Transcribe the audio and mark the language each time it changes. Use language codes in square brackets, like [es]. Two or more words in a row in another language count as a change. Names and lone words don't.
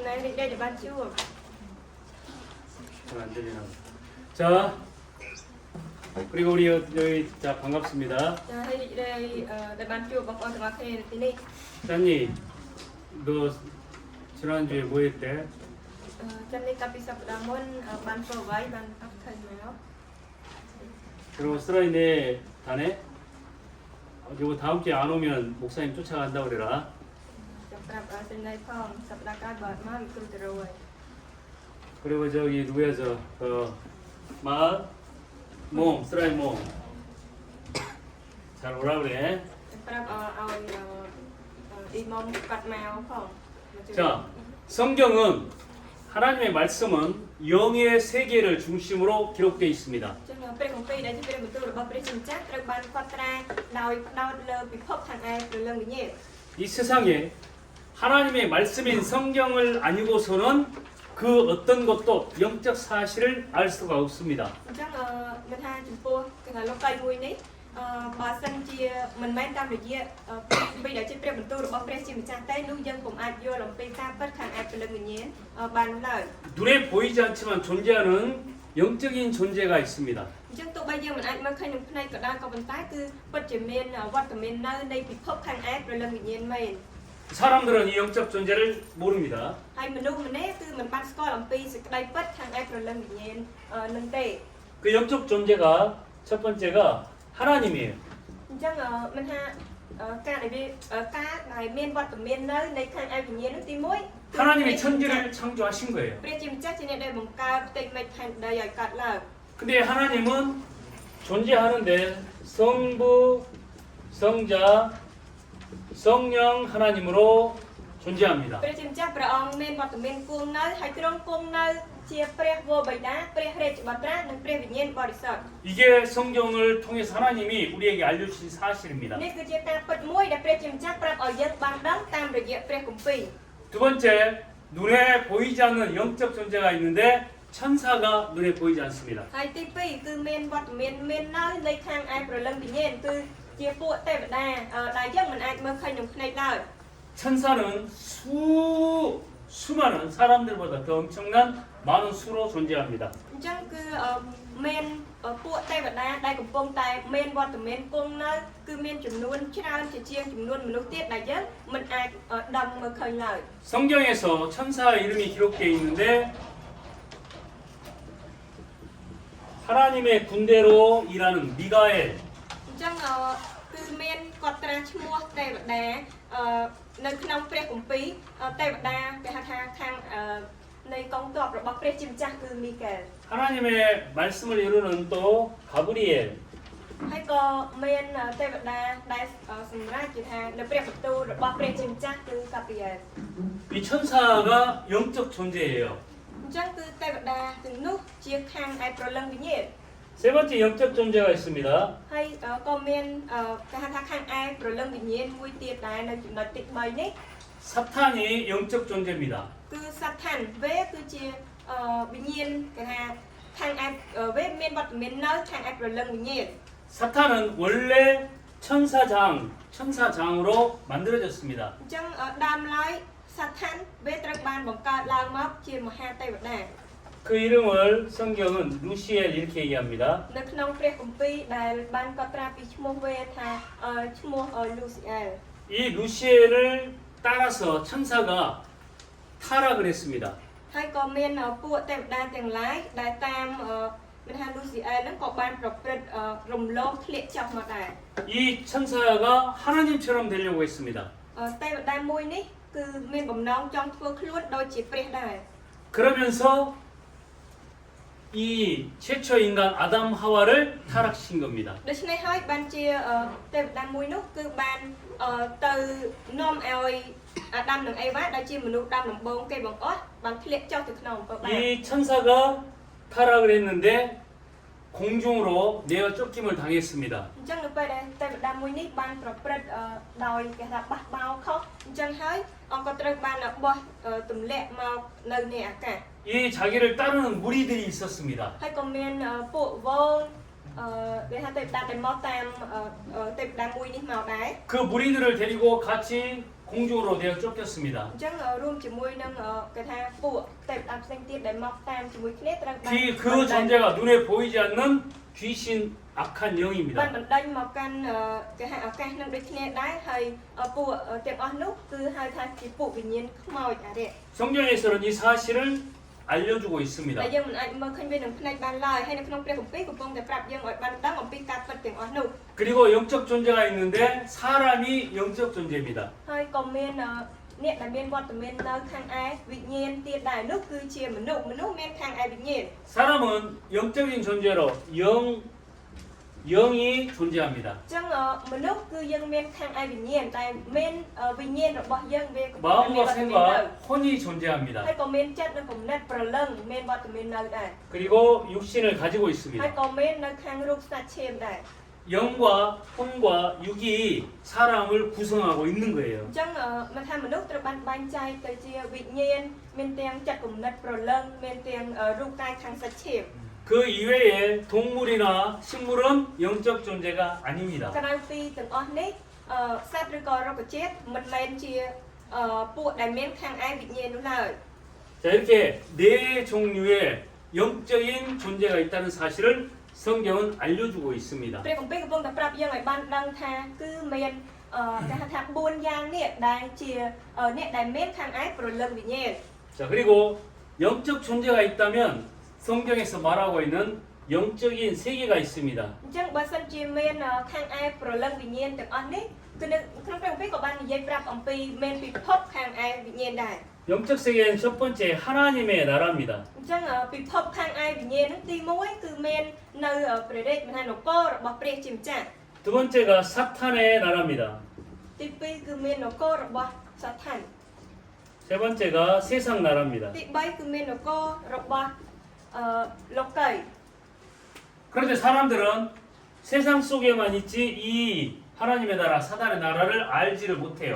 [ko] 잘 안 들리나? 자, 그리고 우리 여기 자 반갑습니다. 짠니, 너 지난주에 뭐 했대? Chân đi tapi sa pedamon ban provide ban after mayo. 그리고 쓰라이네 다네. 그리고 다음 주에 안 오면 목사님 쫓아간다 그래라. [km] ចាំប្រាប់ឲ្យសេនីផងសប្តាហ៍ក្រោយបើអត់មកគ្រូទៅរួយ [ko] 그리고 저기 누구야 저마몸 쓰라이 몸. 잘 오라 그래. [km] ចាំប្រាប់ឲ្យអ៊ីម៉ុំកាត់មកផង [ko] 자, 성경은 하나님의 말씀은 영의 세계를 중심으로 기록되어 있습니다. [km] ចឹងព្រះគម្ពីរដែលជាព្រះបន្ទូលរបស់ព្រះជាម្ចាស់ត្រូវបានកត់ត្រាដោយផ្ដោតលើពិភពខាងឯព្រលឹងវិញ្ញាណ [ko] 이 세상에 하나님의 말씀인 성경을 아니고서는 그 어떤 것도 영적 사실을 알 수가 없습니다. [km] អញ្ចឹងមិនថាចំពោះគេថាលោកីមួយនេះបើសិនជាមិនមែនតាមរយៈព្រះគម្ពីរដែលជាព្រះបន្ទូលរបស់ព្រះជាម្ចាស់ទេនោះយើងពុំអាចយល់អំពីការពិតខាងឯព្រលឹងវិញ្ញាណបានឡើយ [ko] 눈에 보이지 않지만 존재하는 영적인 존재가 있습니다. [km] អញ្ចឹងទោះបីយើងមិនអាចមើលឃើញនឹងភ្នែកក៏ដោយក៏ប៉ុន្តែគឺពិតជាមានវត្តមាននៅនៃពិភពខាងឯព្រលឹងវិញ្ញាណមែន [ko] 사람들은 이 영적 존재를 모릅니다. [km] ហើយមនុស្សម្នាក់គឺមិនបានស្គាល់អំពីសេចក្តីពិតខាងឯព្រលឹងវិញ្ញាណនឹងទេ [ko] 그 영적 존재가 첫 번째가 하나님이에요. [km] អញ្ចឹងមិនថាការដែលមានវត្តមាននៅនៃខាងឯវិញ្ញាណនោះទី1 [ko] 하나님이 천지를 창조하신 거예요. [km] ព្រះជាម្ចាស់ជាអ្នកដែលបង្កើតផ្ទៃមេឃផែនដីឲ្យកើតឡើង [ko] 근데 하나님은 존재하는데 성부, 성자, 성령 하나님으로 존재합니다. [km] ព្រះជាម្ចាស់ព្រះអង្គមានវត្តមានគង់នៅហើយទ្រង់គង់នៅជាព្រះវរបិតាព្រះរាជបុត្រានិងព្រះវិញ្ញាណបរិសុទ្ធ [ko] 이게 성경을 통해서 하나님이 우리에게 알려주신 사실입니다. [km] នេះគឺជាការពិតមួយដែលព្រះជាម្ចាស់ប្រាប់ឲ្យយើងបានដឹងតាមរយៈព្រះគម្ពីរ [ko] 두 번째, 눈에 보이지 않는 영적 존재가 있는데 천사가 눈에 보이지 않습니다. [km] ហើយទី2គឺមានវត្តមាននៅនៃខាងឯព្រលឹងវិញ្ញាណគឺជាពួកទេវតាដែលយើងមិនអាចមើលឃើញនឹងភ្នែកឡើយ [ko] 천사는 수많은 사람들보다 더 엄청난 많은 수로 존재합니다. [km] អញ្ចឹងគឺមានពួកទេវតាដែលកំពុងតែមានវត្តមានគង់នៅគឺមានចំនួនច្រើនជាជាងចំនួនមនុស្សទៀតដែលយើងមិនអាចដឹងមើលឃើញឡើយ [ko] 성경에서 천사 이름이 기록되어 있는데 하나님의 군대로 일하는 미가엘, [km] អញ្ចឹងគឺមានកត់ត្រាឈ្មោះទេវតានៅក្នុងព្រះគម្ពីរទេវតាគេហៅថាខាងនៃកងទ័ពរបស់ព្រះជាម្ចាស់គឺមីកែល [ko] 하나님의 말씀을 이루는 또 가브리엘, [km] ហើយក៏មានទេវតាដែលសម្រាប់ជាថានៅព្រះបន្ទូលរបស់ព្រះជាម្ចាស់គឺកាព្រីយ៉ែល [ko] 이 천사가 영적 존재예요. [km] អញ្ចឹងគឺទេវតាទាំងនោះជាខាងឯព្រលឹងវិញ្ញាណ [ko] 세 번째 영적 존재가 있습니다. [km] ហើយក៏មានគេហៅថាខាងឯព្រលឹងវិញ្ញាណមួយទៀតដែរនៅចំណុចទី3នេះ [ko] 사탄이 영적 존재입니다. [km] គឺសត្វឋានវេគឺជាវិញ្ញាណគេថាខាងឯវេមានវត្តមាននៅខាងឯព្រលឹងវិញ្ញាណ [ko] 사탄은 원래 천사장으로 만들어졌습니다. [km] អញ្ចឹងដើមឡើយសត្វឋានវេត្រូវបានបង្កើតឡើងមកជាមហាទេវតា [ko] 그 이름을 성경은 루시엘 이렇게 얘기합니다. [km] នៅក្នុងព្រះគម្ពីរដែលបានកត់ត្រាពីឈ្មោះវេថាឈ្មោះលូស៊ីអែល [ko] 이 루시엘을 따라서 천사가 타락을 했습니다. [km] ហើយក៏មានពួកទេវតាទាំងឡាយដែលតាមមានថាលូស៊ីអែលហ្នឹងក៏បានប្រព្រឹត្តរំលងធ្លាក់ចុះមកដែរ [ko] 이 천사가 하나님처럼 되려고 했습니다. [km] ទេវតាមួយនេះគឺមានបំណងចង់ធ្វើខ្លួនដូចជាព្រះដែរ [ko] 그러면서 이 최초 인간 아담 하와를 타락시킨 겁니다. [km] ដូច្នេះហើយបានជាទេវតាមួយនោះគឺបានទៅនាំឲ្យអាដាមនិងអេវ៉ាដែលជាមនុស្សដើមដំបូងគេបង្អស់បានធ្លាក់ចុះទៅក្នុងអំពើបាប [ko] 이 천사가 타락을 했는데 공중으로 내어 쫓김을 당했습니다. [km] អញ្ចឹងនៅពេលដែលទេវតាមួយនេះបានប្រព្រឹត្តដោយគេថាបះបោរខុសអញ្ចឹងហើយអង្គក៏ត្រូវបានបោះទម្លាក់មកនៅនៃអាកាស [ko] 이 자기를 따르는 무리들이 있었습니다. [km] ហើយក៏មានពួកវងគេថាទេវតាដែលមកតាមទេវតាមួយនេះមកដែរ [ko] 그 무리들을 데리고 같이 공중으로 내어 쫓겼습니다. [km] អញ្ចឹងរួមជាមួយនឹងគេថាពួកទេវតាផ្សេងទៀតដែលមកតាមជាមួយគ្នាត្រូវបាន [ko] 그 존재가 눈에 보이지 않는 귀신 악한 [km] បាន [ko] 영입니다. [km] បណ្ដេញមកកាន់គេហៅឱកាសនឹងដូចគ្នាដែរហើយពួកទាំងអស់នោះគឺហៅថាជាពួកវិញ្ញាណខ្មោចអារក្ស [ko] 성경에서는 이 사실을 알려주고 있습니다. [km] តែយើងមិនអាចមើលឃើញវានឹងផ្នែកបានឡើយហើយនៅក្នុងព្រះគម្ពីរកំពុងតែប្រាប់យើងឲ្យបានដឹងអំពីការពិតទាំងអស់នោះ [ko] 그리고 영적 존재가 있는데 사람이 영적 존재입니다. [km] ហើយក៏មានអ្នកដែលមានវត្តមាននៅខាងឯវិញ្ញាណទៀតដែរនោះគឺជាមនុស្សមានខាងឯវិញ្ញាណ [ko] 사람은 영적인 존재로 영이 존재합니다. [km] អញ្ចឹងមនុស្សគឺយើងមានខាងឯវិញ្ញាណតែមានវិញ្ញាណរបស់យើងវាក៏មានវ [ko] 마음과 [km] ត្តមាននៅ [ko] 생과 혼이 존재합니다. [km] ហើយក៏មានចិត្តនិងគំនិតប្រលឹងមានវត្តមាននៅដែរ [ko] 그리고 육신을 가지고 [km] ហើយ [ko] 있습니다. [km] ក៏មាននៅខាងរូបសាច់ឈាមដែរ [ko] 영과 혼과 육이 사람을 구성하고 있는 거예요. [km] អញ្ចឹងមិនថាមនុស្សត្រូវបានបែងចែកទៅជាវិញ្ញាណមានទាំងចិត្តគំនិតប្រលឹងមានទាំងរូបកាយខាងសាច់ឈាម [ko] 그 이외에 동물이나 식물은 영적 존재가 아닙니다. [km] ក្រៅពីទាំងអស់នេះសត្វឬក៏រុក្ខជាតិមិនមែនជាពួកដែលមានខាងឯវិញ្ញាណនោះឡើយ [ko] 자, 이렇게 네 종류의 영적인 존재가 있다는 사실을 성경은 알려주고 있습니다. [km] ព្រះគម្ពីរកំពុងតែប្រាប់យើងឲ្យបានដឹងថាគឺមានគេហៅថា4យ៉ាងនេះដែលជាអ្នកដែលមានខាងឯប្រលឹងវិញ្ញាណ [ko] 자, 그리고 영적 존재가 있다면 성경에서 말하고 있는 영적인 세계가 있습니다. [km] អញ្ចឹងបើសិនជាមានខាងឯប្រលឹងវិញ្ញាណទាំងអស់នេះគឺនៅក្នុងព្រះគម្ពីរក៏បាននិយាយប្រាប់អំពីមានពិភពខាងឯវិញ្ញាណដែរ [ko] 영적 세계는 첫 번째 하나님의 나라입니다. [km] អញ្ចឹងពិភពខាងឯវិញ្ញាណនោះទី1គឺមាននៅព្រះរាជមហានគររបស់ព្រះជាម្ចាស់ [ko] 두 번째가 사탄의 나라입니다. [km] ទី2គឺមាននគររបស់សាតាន [ko] 세 번째가 세상 나라입니다. [km] ទី3គឺមាននគររបស់លោកី [ko] 그런데 사람들은 세상 속에만 있지 이 하나님의 나라, 사단의 나라를 알지를 못해요.